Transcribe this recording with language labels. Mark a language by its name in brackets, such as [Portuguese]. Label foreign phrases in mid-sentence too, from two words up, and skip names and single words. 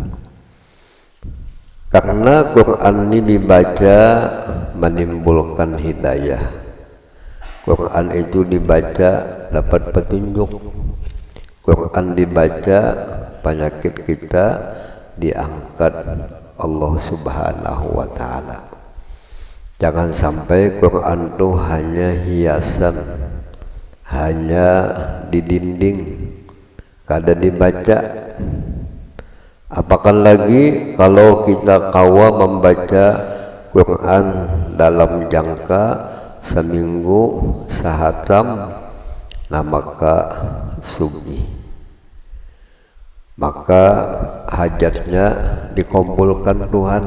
[Indonesian] Karena Quran ini dibaca menimbulkan hidayah. Quran itu dibaca dapat petunjuk. Quran dibaca penyakit kita diangkat Allah [Arabic] سبحانه وتعالى. [Indonesian] Jangan sampai Quran itu hanya hiasan, hanya di dinding, kada dibaca. Apakah lagi kalau kita kawa membaca Quran dalam jangka seminggu sehatam, nah maka sugih, maka hajatnya dikumpulkan Tuhan.